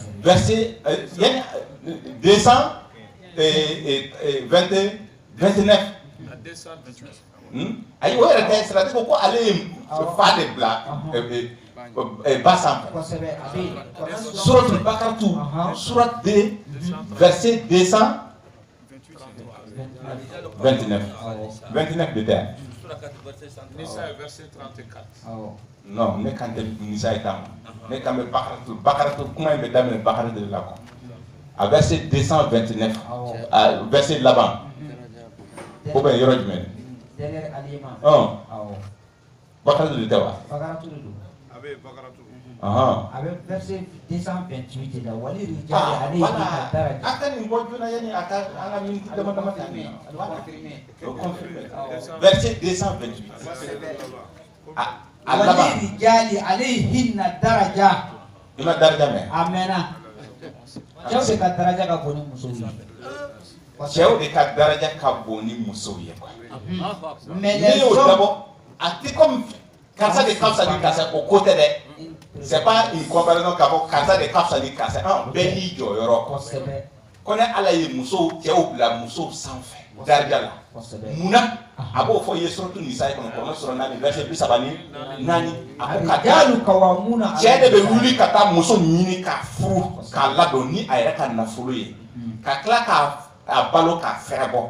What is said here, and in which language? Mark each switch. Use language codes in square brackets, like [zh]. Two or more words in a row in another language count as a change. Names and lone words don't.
[bm] verset 229 ayi o yɛrɛ tɛ sira ko ale ye fa de bila ba sanfɛ suratul Bakara surat 2 verset 229 de tɛ [fr] Nisa verset 34. [bm] non ne kan tɛ Nisa ye tan ne kan bɛ Bakara kuma in bɛ daminɛ Bakara de la quoi [fr] à verset 229 verset [bm] laban [fr] ou bien [bm] yɔrɔ jumɛn Bakara de tɛ wa [fr] avec verset 228 là [ar] ولِ الرجال عليهن درجة [bm] akan nin bɔ joona yani a ka an ka miniti dama dama ta verset 228 [ar] ولِ الرجال عليهن درجة [bm] i ma daraja mɛn amena cɛw de ka daraja ka bon ni musow ye cɛw de ka daraja ka bon ni musow ye [fr] mais [bm] ne y'o dabɔ a tɛ comme karisa de ka fisa ni karisa o ko tɛ dɛ [fr] c'est pas une comparaison [bm] k'a fɔ karisa de ka fisa ni karisa bɛɛ n'i jɔyɔrɔ ko ne ala ye musow cɛw bila musow sanfɛ daraja la munna a b'o fɔ i ye suratu Nisa kɔnɔ Kuranɛ sura 4 verset 34 a ko ka cɛ de bɛ wuli ka taa muso ɲini ka furu k'a ladon ni a yɛrɛ ka nafolo ye ka tila k'a balo k'a fɛrɛ bɔ